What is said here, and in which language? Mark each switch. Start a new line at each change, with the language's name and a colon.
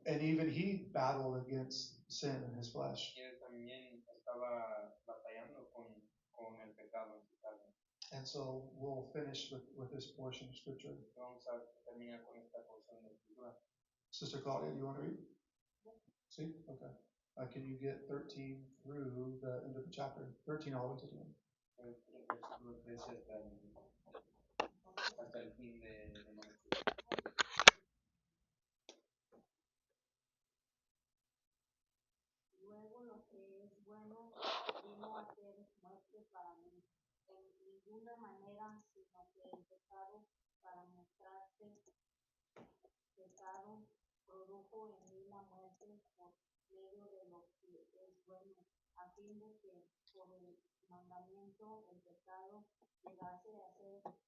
English: and even he battled against sin in his flesh.
Spanish: Y él también estaba batallando con el pecado en su carne.
English: And so we'll finish with this portion of scripture.
Spanish: Vamos a terminar con esta porción de escritura.
English: Sister Claudia, do you want to read? See? Okay. Can you get 13 through the end of the chapter? 13 all the way to the end.
Spanish: El versículo 13 hasta el fin de nuestro. Luego lo que es bueno vino a ser muerte para mí, en ninguna manera, sino que el pecado, para mostrarse pecado, produjo en mí la muerte por medio de lo que es bueno, a fin de que por el mandamiento el pecado llegase a ser